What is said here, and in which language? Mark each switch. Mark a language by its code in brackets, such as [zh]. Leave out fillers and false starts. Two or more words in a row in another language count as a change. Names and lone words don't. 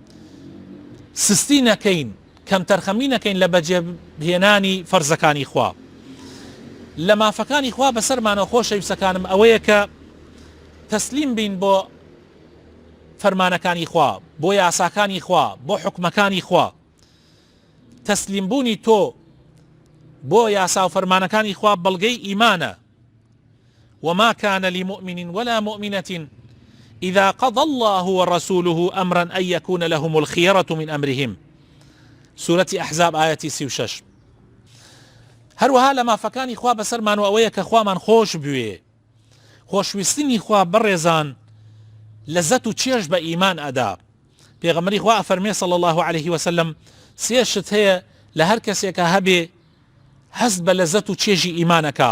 [ckb] سستی نەکەین کەم تەرخەمی نەکەین لە بەجێهێنانی فەرزەکانی خوا لە مافەکانی خوا بەسەرمانەوە خۆشەویستەکانم ئەوەیە کە تەسلیم بین بۆ فەرمانەکانی خوا بۆ یاساکانی خوا بۆ حکمەکانی خوا تەسلیم بوونی تۆ بۆ یاسا و فەرمانەکانی خوا بەڵگەی ئیمانە. [ar] وما كان لمؤمن ولا مؤمنة إذا قضى الله ورسوله أمرا أن يكون لهم الخيرة من أمرهم. سورة أحزاب آية 36. [ckb] هەروەها لە مافەکانی خوا بەسەرمان و ئەوەیە کە خوامان خۆش بوێ. خۆشویستنی خوا بەڕێزان لەزەت و چێژ بە ئیمان ئەدا. پێغەمبەری خوا ئەفەرمێ [ar] صلی الله عليه وسلم [ckb] سێ شت هەیە لە هەر کەسێکە هەبێ هەست بە لەزەت و چێژی ئیمانەکە.